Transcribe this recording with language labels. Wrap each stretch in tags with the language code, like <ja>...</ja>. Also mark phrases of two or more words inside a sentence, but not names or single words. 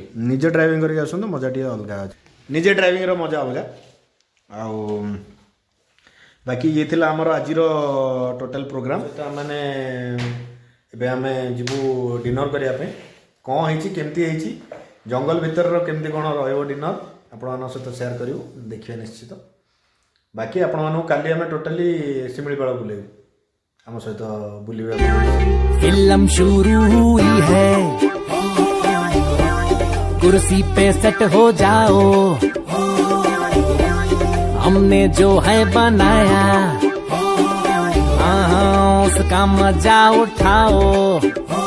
<or>ନିଜେ ଡ୍ରାଇଭିଂ କରିକି ଆସନ୍ତୁ ମଜା ଟିକେ ଅଲଗା ଅଛି ନିଜେ ଡ୍ରାଇଭିଂର ମଜା ଅଲଗା ଆଉ ବାକି ଇଏ ଥିଲା ଆମର ଆଜିର</or> <en>total program</en> <or>ତ ଆମମାନେ ଏବେ ଆମେ ଯିବୁ ଡିନର କରିବା ପାଇଁ କ'ଣ ହେଇଛି କେମିତି ହେଇଛି ଜଙ୍ଗଲ ଭିତରର କେମିତି କ'ଣ ରହିବ ଡିନର ଆପଣମାନଙ୍କ ସହିତ ସେୟାର କରିବୁ ଦେଖିବା ନିଶ୍ଚିତ ବାକି ଆପଣମାନଙ୍କୁ କାଲି ଆମେ ଟୋଟାଲି ଶିମିଳିପାଳ ବୁଲେଇବୁ ଆମ ସହିତ ବୁଲିବା</or> <hi>फिल्म शुरू हुई है कुर्सी पे सेट हो जाओ हमने जो है बनाया उसका मजा उठाओ</hi>